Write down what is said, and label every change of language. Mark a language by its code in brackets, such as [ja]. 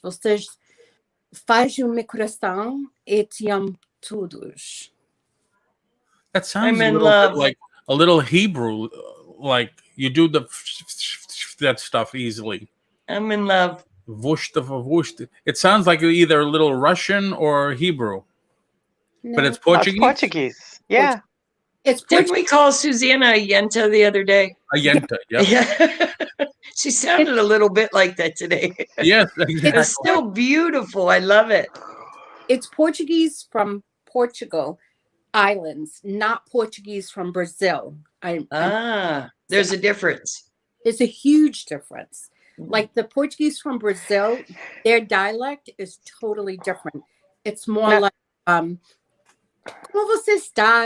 [pt] Vocês fazem o meu coração e te amo todos. [en] That sounds a little bit like a little Hebrew. Like you do that stuff easily. I'm in love. It sounds like either a little Russian or Hebrew. No. But it's Portuguese? It's Portuguese. Yeah. Didn't we call Susanna a Yenta the other day? A Yenta, yeah. She sounded a little bit like that today. Yes, exactly. It's still beautiful. I love it. It's Portuguese from Portugal islands, not Portuguese from Brazil. There's a difference. There's a huge difference. Like the Portuguese from Brazil, their dialect is totally different. It's more like, [pt] como você está?